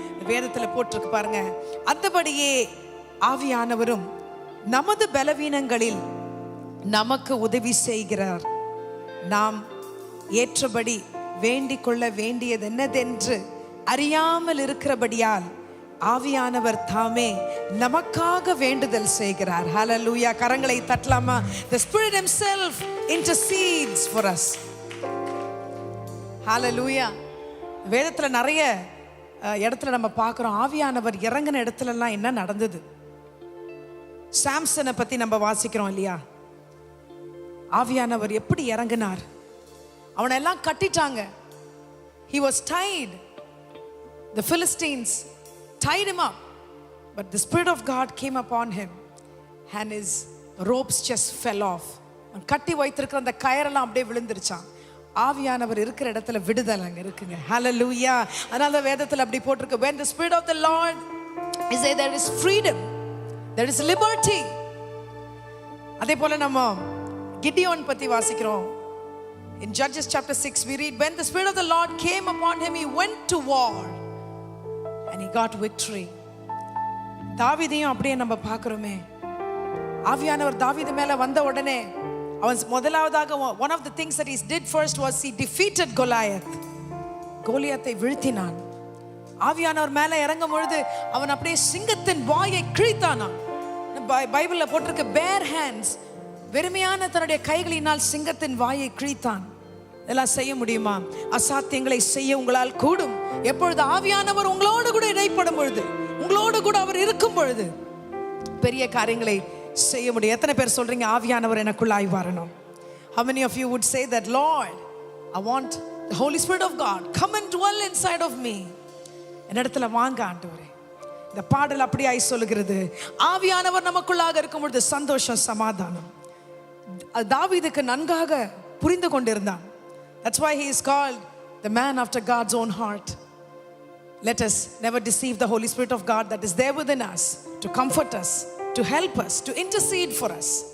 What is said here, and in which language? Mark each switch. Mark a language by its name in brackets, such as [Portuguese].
[Tamil] வேதத்தில் போட்டிருக்கு பாருங்க, அந்தபடியே ஆவியானவரும் நமது பலவீனங்களில் நமக்கு உதவி செய்கிறார். நாம் ஏற்றபடி வேண்டிக் கொள்ள வேண்டியது என்னதென்று அறியாமல் இருக்கிறபடியால் ஆவியானவர் தாமே நமக்காக வேண்டுதல் செய்கிறார். ஹல்லேலூயா. கரங்களை தட்டலாமா? [English] The Spirit himself intercedes for us. [Tamil] ஹல்லேலூயா. வேதத்துல நிறைய இடத்துல நம்ம பார்க்கிறோம், ஆவியானவர் இறங்கின இடத்துல எல்லாம் என்ன நடந்தது. சாம்சனை பத்தி நம்ம வாசிக்கிறோம் இல்லையா? ஆவியானவர் எப்படி இறங்கினார்? அவனை எல்லாம் கட்டிட்டாங்க. [English] He was tied. The Philistines tied him up, but the Spirit of God came upon him and his ropes just fell off. [Tamil] கட்டி வைத்திருக்கிற அந்த கயரெல்லாம் அப்படியே விழுந்துருச்சான். ஆவியானவர் இருக்கிற இடத்துல விடுதலை அங்க இருக்குங்க. ஹல்லேலூயா. அதனால வேதத்துல அப்படி போட்டிருக்கு, [English] when the Spirit of the Lord is there, there is freedom, there is liberty. [Tamil] அதே போல நம்ம கிடியோன் பத்தி வாசிக்கிறோம். [English] In Judges chapter 6 we read, when the Spirit of the Lord came upon him, he went to war and he got victory. [Tamil] தாவீதையும் அப்படியே நம்ம பார்க்கிறோமே. ஆவியானவர் தாவீது மேல வந்த உடனே அவன் முதலாவதாக [English] one of the things that he did first was he defeated Goliath. [Tamil] கோலியாத்தை வீழ்த்தினான். ஆவியானவர் மேல இறங்கும் பொழுது அவன் அப்படியே சிங்கத்தின் வாயை கிழித்தானான். பைபிள்ல போட்டிருக்கு, [English] bare hands, [Tamil] வெறுமையான தன்னுடைய கைகளினால் சிங்கத்தின் வாயை கிழித்தான். இதெல்லாம் செய்ய முடியுமா? அசாத்தியங்களை செய்ய உங்களால் கூடும். எப்பொழுது ஆவியானவர் உங்களோடு கூட இடைப்படும் பொழுது, உங்களோடு கூட அவர் இருக்கும் பொழுது பெரிய காரியங்களை செய்ய முடியும். எத்தனை பேர் சொல்றீங்க, ஆவியானவர் எனக்குள்ளாய் வரணும்? [English] How many of you would say that, Lord, I want the Holy Spirit of God come and dwell inside of me. [Tamil] என்னிடத்துல வாங்க ஆண்டவரே. இந்த பாடல் அப்படியாய் சொல்லுகிறது, ஆவியானவர் நமக்குள்ளாக இருக்கும் பொழுது சந்தோஷம், சமாதானம். தாவீதுக்கு நன்காக புரிந்து கொண்டிருந்தான். [English] That's why he is called the man after God's own heart. Let us never deceive the Holy Spirit of God that is there within us to comfort us, to help us, to intercede for us.